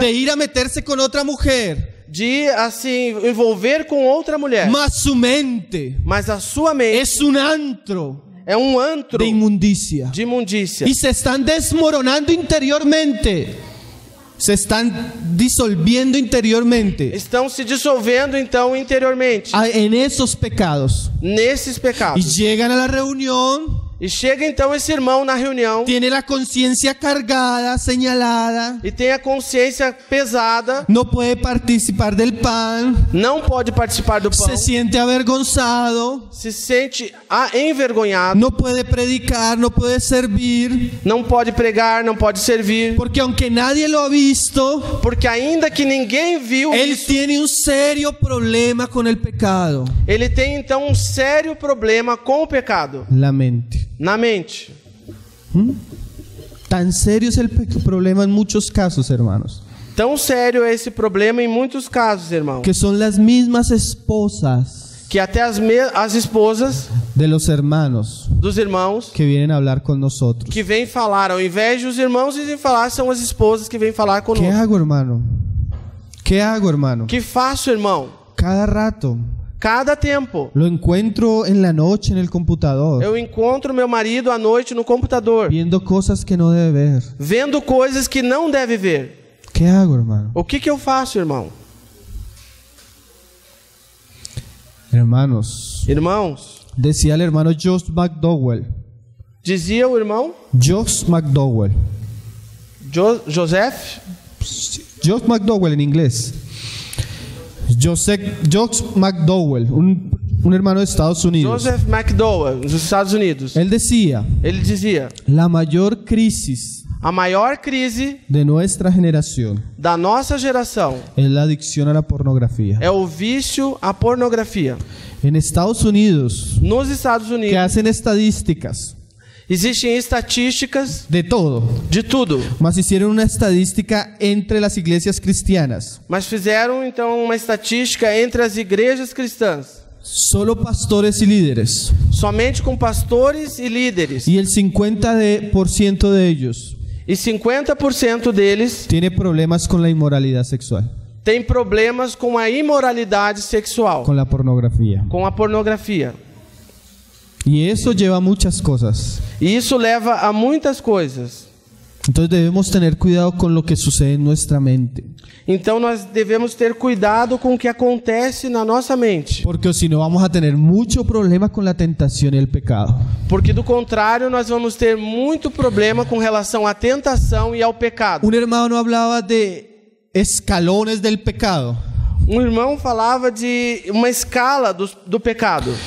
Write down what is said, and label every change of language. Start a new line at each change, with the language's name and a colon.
Spanish: de ir a meterse con otra mujer,
Portuguese: de assim envolver com outra mulher,
Spanish: mas su mente
Portuguese: mas a sua mente
Spanish: es un antro
Portuguese: é um antro
Spanish: de inmundicia.
Portuguese: de imundícia.
Spanish: Y se están desmoronando interiormente. Se están disolviendo interiormente
Portuguese: Estão se dissolvendo então interiormente
Spanish: en esos pecados.
Portuguese: nesses
Spanish: Y
Portuguese: pecados.
Spanish: llegan a la reunión,
Portuguese: E chega então esse irmão na reunião
Spanish: tiene la conciencia cargada, señalada,
Portuguese: e tem a consciência pesada,
Spanish: no puede participar del pan,
Portuguese: não pode participar do pão,
Spanish: se siente avergonzado,
Portuguese: se sente envergonhado,
Spanish: no puede predicar, no puede servir,
Portuguese: não pode pregar, não pode servir,
Spanish: porque aunque nadie lo ha visto,
Portuguese: porque ainda que ninguém viu
Spanish: él
Portuguese: isso,
Spanish: tiene un serio problema con el pecado.
Portuguese: ele tem então um sério problema com o pecado
Spanish: La mente.
Portuguese: na mente.
Spanish: Tan serio es el problema en muchos casos, hermanos,
Portuguese: Tão sério é esse problema em muitos casos, irmão,
Spanish: que son las mismas esposas
Portuguese: que até as esposas
Spanish: de los hermanos
Portuguese: dos irmãos
Spanish: que vienen a hablar con nosotros.
Portuguese: que vêm falar, ao invés de os irmãos irem falar, são as esposas que vêm falar
Spanish: ¿Qué
Portuguese: conosco.
Spanish: hago, hermano? ¿Qué hago, hermano?
Portuguese: Que faço, irmão?
Spanish: Cada rato
Portuguese: Cada tempo
Spanish: lo encuentro en la noche en el computador,
Portuguese: eu encontro meu marido à noite no computador,
Spanish: viendo cosas que no debe ver.
Portuguese: vendo coisas que não deve ver.
Spanish: ¿Qué hago, hermano?
Portuguese: O que eu faço, irmão?
Spanish: Hermanos,
Portuguese: Irmãos,
Spanish: decía el hermano Josh McDowell.
Portuguese: dizia o irmão Josh McDowell. Joseph,
Spanish: Josh McDowell en inglés. Josh McDowell, un hermano de Estados Unidos.
Portuguese: Joseph McDowell, dos Estados Unidos.
Spanish: Él decía,
Portuguese: Ele dizia:
Spanish: la mayor crisis
Portuguese: A maior crise
Spanish: de nuestra generación
Portuguese: da nossa geração
Spanish: es la adicción a la pornografía.
Portuguese: é o vício à pornografia.
Spanish: En Estados Unidos,
Portuguese: Nos Estados
Spanish: que
Portuguese: Unidos
Spanish: hacen estadísticas
Portuguese: existem estatísticas
Spanish: de todo,
Portuguese: de tudo,
Spanish: mas hicieron una estadística entre las iglesias cristianas.
Portuguese: mas fizeram então uma estatística entre as igrejas cristãs,
Spanish: Solo pastores y líderes.
Portuguese: somente com pastores e líderes,
Spanish: Y el 50% de ellos
Portuguese: e 50% deles
Spanish: tiene problemas con la inmoralidad sexual,
Portuguese: têm problemas com a imoralidade sexual,
Spanish: con la pornografía.
Portuguese: com a pornografia.
Spanish: Y eso lleva a muchas cosas.
Portuguese: E isso leva a muitas coisas.
Spanish: Entonces debemos tener cuidado con lo que sucede en nuestra mente.
Portuguese: Então nós devemos ter cuidado com o que acontece na nossa mente,
Spanish: Porque si no vamos a tener mucho problema con la tentación y el pecado.
Portuguese: porque do contrário nós vamos ter muito problema com relação à tentação e ao pecado.
Spanish: Un hermano hablaba de escalones del pecado.
Portuguese: Um irmão falava de uma escala do pecado.